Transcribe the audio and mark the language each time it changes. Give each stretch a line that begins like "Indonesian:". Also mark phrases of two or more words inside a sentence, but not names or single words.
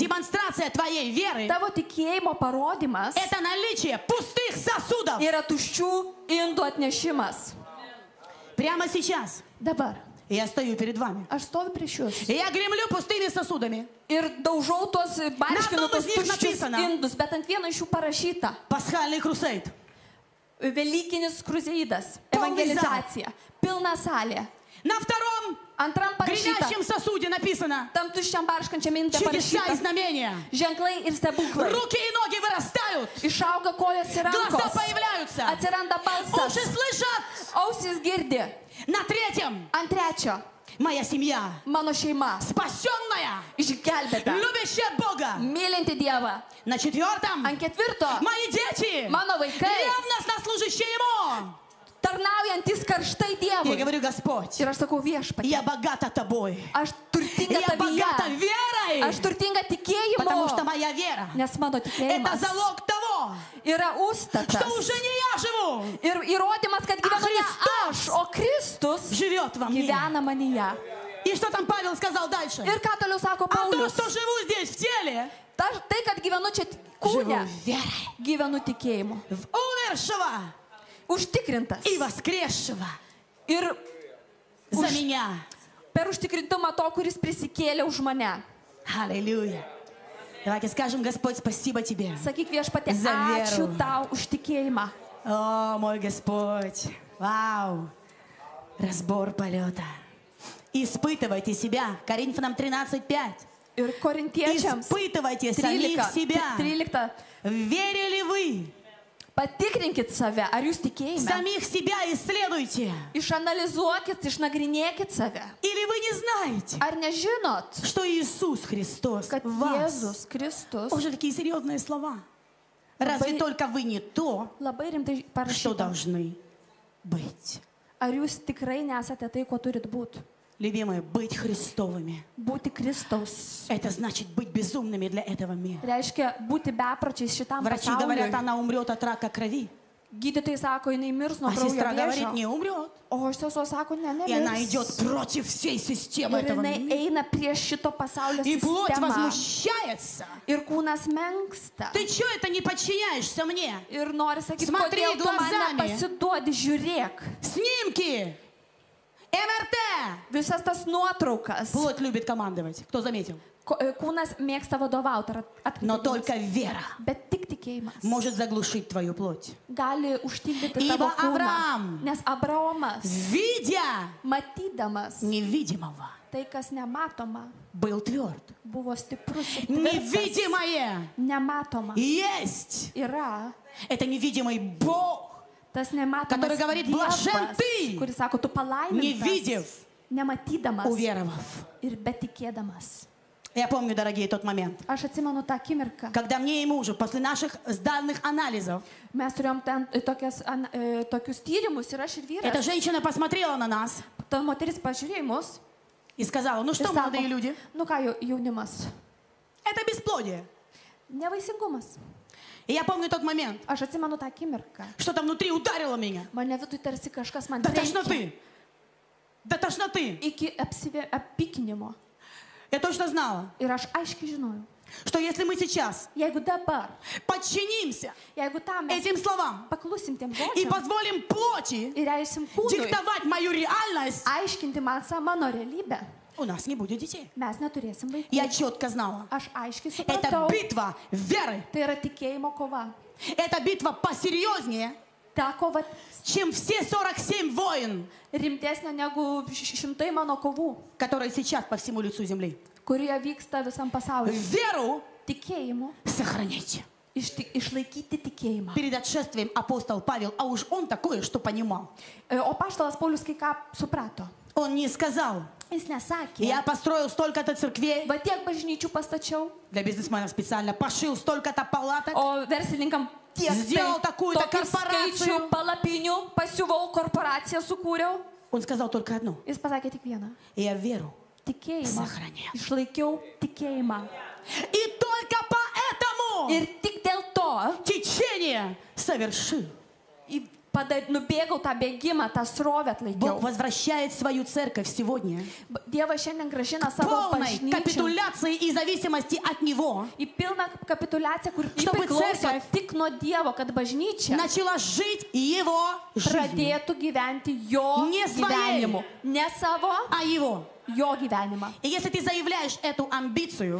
Russian: демонстрация твоей веры
Lithuanian: Tavo tikėjimo parodimas
Russian: это наличие пустых сосудов.
Lithuanian: yra tuščių indų atnešimas.
Russian: Прямо сейчас
Lithuanian: Dabar
Russian: я стою перед вами.
Lithuanian: aš stoviu prieš jūs
Russian: И я гремлю пустыми сосудами.
Lithuanian: ir daužau tos barškinu Na, tos to bus tuščius
Russian: написано.
Lithuanian: indus, bet ant vieno iš jų parašyta
Russian: Пасхальный крусейд.
Lithuanian: Velykinis kruzeidas, Pilnas evangelizacija, pilna salė.
Russian: На втором
Lithuanian: Antram parašyta,
Russian: гремящем сосуде написано
Lithuanian: tam tuščiam barškančiam indė
Russian: чудеса и
Lithuanian: parašyta
Russian: знамения.
Lithuanian: ženklai ir stebuklai.
Russian: Руки и ноги вырастают.
Lithuanian: Išauga kojos ir
Russian: Глаза
Lithuanian: rankos,
Russian: появляются.
Lithuanian: atsiranda balsas,
Russian: Уши слышат.
Lithuanian: ausis girdi.
Russian: На третьем
Lithuanian: Ant trečio,
Russian: моя семья.
Lithuanian: mano šeima,
Russian: Спасенная.
Lithuanian: išgelbėta,
Russian: Любящая Бога.
Lithuanian: mylinti Dievą.
Russian: На четвертом
Lithuanian: Ant ketvirto,
Russian: мои дети.
Lithuanian: mano vaikai,
Russian: Ревностно служащие Ему.
Lithuanian: tarnaujantis karštai
Russian: Я
Lithuanian: Dievui.
Russian: говорю, Господь,
Lithuanian: Ir aš sakau viešpatie,
Russian: я богата Тобой.
Lithuanian: aš turtinga
Russian: Я богата
Lithuanian: tavyje,
Russian: верой.
Lithuanian: aš turtinga
Russian: Потому что
Lithuanian: tikėjimu,
Russian: моя вера
Lithuanian: nes mano
Russian: это
Lithuanian: tikėjimas
Russian: залог того,
Lithuanian: yra
Russian: что
Lithuanian: užstatas.
Russian: уже не я живу,
Lithuanian: Ir įrodymas, kad gyvenu ne aš, o Kristus
Russian: живет во мне.
Lithuanian: gyvena manyje.
Russian: И что там Павел сказал дальше?
Lithuanian: Ir ką toliau sako
Russian: А то,
Lithuanian: Paulius?
Russian: что живу здесь в теле,
Lithuanian: Tai, kad gyvenu čia
Russian: живу
Lithuanian: kūne,
Russian: верой
Lithuanian: gyvenu tikėjimu.
Russian: в умершего
Lithuanian: Užtikrintas.
Russian: и воскресшего
Lithuanian: Ir
Russian: за
Lithuanian: už,
Russian: меня.
Lithuanian: per užtikrintumą to, kuris prisikėlė už mane.
Russian: Аллилуйя. Давайте скажем, Господь, спасибо Тебе.
Lithuanian: Sakyk viešpatie,
Russian: За
Lithuanian: ačiū
Russian: веру.
Lithuanian: tau už tikėjimą.
Russian: О, мой Господь. Вау. Разбор полета. Испытывайте себя. Коринфянам 13:5.
Lithuanian: Ir korintiečiams
Russian: Испытывайте самих
Lithuanian: 13.
Russian: себя.
Lithuanian: 13.
Russian: Верили вы?
Lithuanian: Patikrinkit save, ar jūs tikėjime.
Russian: Самих себя исследуйте.
Lithuanian: Išanalizuokit, išnagrinėkit save.
Russian: Или вы не знаете,
Lithuanian: Ar nežinot,
Russian: что Иисус Христос
Lithuanian: kad
Russian: в вас?
Lithuanian: Jėzus Kristus
Russian: Уже такие серьезные слова. Разве
Lithuanian: Labai-
Russian: только вы не то,
Lithuanian: labai rimtai
Russian: что
Lithuanian: parašyta.
Russian: должны быть?
Lithuanian: Ar jūs tikrai nesate tai, ko turit būti?
Russian: Любимые, быть Христовыми.
Lithuanian: Būti Kristaus.
Russian: Это значит быть безумными для этого мира.
Lithuanian: Reiškia būti bepročiais šitam
Russian: Врачи говорят,
Lithuanian: pasauliui.
Russian: она умрет от рака крови.
Lithuanian: Gydytojai sako, jinai mirs nuo
Russian: А
Lithuanian: kraujo
Russian: сестра говорит,
Lithuanian: vėžio.
Russian: не умрет.
Lithuanian: O sesuo sako, ne,
Russian: И она идет
Lithuanian: nemirs.
Russian: против всей системы
Lithuanian: Ir
Russian: этого
Lithuanian: jinai
Russian: мира.
Lithuanian: eina prieš šito pasaulio
Russian: И плоть
Lithuanian: sistemą.
Russian: возмущается.
Lithuanian: Ir kūnas menksta.
Russian: Ты что это не подчиняешься мне?
Lithuanian: Ir nori sakyti,
Russian: Смотри
Lithuanian: kodėl tu man
Russian: glazami.
Lithuanian: nepasiduodi, žiūrėk.
Russian: Снимки. МРТ.
Lithuanian: Visas tas nuotraukas.
Russian: Плоть любит командовать. Кто заметил?
Lithuanian: Kūnas mėgsta vadovauti.
Russian: Но только вера
Lithuanian: Bet tik tikėjimas
Russian: может заглушить твою плоть.
Lithuanian: gali užtildyti
Russian: Ибо
Lithuanian: tavo kūną.
Russian: Авраам,
Lithuanian: Nes Abraomas,
Russian: видя
Lithuanian: matydamas
Russian: невидимого,
Lithuanian: tai, kas nematoma,
Russian: был тверд.
Lithuanian: buvo stiprus ir tvirtas.
Russian: Невидимое
Lithuanian: Nematoma
Russian: есть.
Lithuanian: yra
Russian: Это невидимый Бог,
Lithuanian: tas nematomas
Russian: который говорит, блажен
Lithuanian: Dievas,
Russian: ты,
Lithuanian: kuris sako, tu
Russian: не
Lithuanian: palaimintas,
Russian: видев,
Lithuanian: nematydamas
Russian: уверовав.
Lithuanian: ir betikėdamas.
Russian: Я помню, дорогие, тот момент,
Lithuanian: Aš atsimenu tą akimirką.
Russian: когда мне и мужу после наших сданных анализов
Lithuanian: Mes turėjom ten tokius tyrimus ir aš ir
Russian: эта
Lithuanian: vyras.
Russian: женщина посмотрела на нас
Lithuanian: Ta moteris pažiūrėjo į mus
Russian: и сказала, ну
Lithuanian: ir
Russian: что,
Lithuanian: sako,
Russian: молодые люди,
Lithuanian: nu ką jaunimas,
Russian: это бесплодие.
Lithuanian: nevaisingumas.
Russian: И я помню тот момент,
Lithuanian: Aš atsimenu tą akimirką.
Russian: что-то внутри ударило меня.
Lithuanian: Mane viduje tarsi kažkas man
Russian: До
Lithuanian: trenkė
Russian: тошноты. До тошноты.
Lithuanian: iki apykinimo.
Russian: Я точно знала,
Lithuanian: Ir aš aiškiai žinojau,
Russian: что если мы сейчас
Lithuanian: jeigu dabar,
Russian: подчинимся
Lithuanian: jeigu tam mes
Russian: этим словам
Lithuanian: paklusim tiem
Russian: и
Lithuanian: žodžiam
Russian: позволим плоти
Lithuanian: ir leisim kūnui
Russian: диктовать мою реальность,
Lithuanian: aiškinti man mano realybę,
Russian: у нас не будет детей.
Lithuanian: mes neturėsim vaikų.
Russian: Я четко знала.
Lithuanian: Aš aiškiai
Russian: Это
Lithuanian: supratau,
Russian: битва веры.
Lithuanian: tai yra tikėjimo kova.
Russian: Это битва посерьезнее,
Lithuanian: Ta kova
Russian: чем все 47 войн,
Lithuanian: rimtesnė negu šimtai mano kovų,
Russian: которые сейчас по всему лицу земли.
Lithuanian: kurie vyksta visam pasauliu.
Russian: Веру
Lithuanian: Tikėjimu
Russian: сохраните.
Lithuanian: išlaikyti tikėjimą.
Russian: Перед отшествием апостол Павел, а уж он такое, что понимал.
Lithuanian: O paštalas Paulius kai ką suprato.
Russian: Он не сказал,
Lithuanian: Jis nesakė,
Russian: я построил столько-то церквей,
Lithuanian: va tiek bažnyčių pastačiau,
Russian: для бизнесменов специально, пошил столько-то палаток,
Lithuanian: o verslininkam tiek
Russian: Сделал такую-то
Lithuanian: tokį
Russian: корпорацию.
Lithuanian: skaičių palapinių, pasiuvau korporaciją, sukūriau.
Russian: Он сказал только одно.
Lithuanian: Jis pasakė tik vieną.
Russian: Я веру
Lithuanian: Tikėjimą.
Russian: сохранял.
Lithuanian: Išlaikiau tikėjimą.
Russian: И только поэтому
Lithuanian: Ir tik dėl to
Russian: течение совершил.
Lithuanian: nubėgau tą bėgimą, tą srovę
Russian: Бог
Lithuanian: atlaikiau.
Russian: возвращает свою церковь сегодня
Lithuanian: Dievas šiandien gražina savo
Russian: полной
Lithuanian: bažnyčią
Russian: капитуляции и зависимости от Него,
Lithuanian: į pilną kapituliaciją, kur
Russian: Чтобы
Lithuanian: priklauso
Russian: церковь
Lithuanian: tik nuo Dievo, kad bažnyčia
Russian: начала жить Его жизнью,
Lithuanian: pradėtų gyventi jo Ne svajai. gyvenimu. Ne savo,
Russian: а Его.
Lithuanian: jo gyvenimą.
Russian: И если ты заявляешь эту амбицию,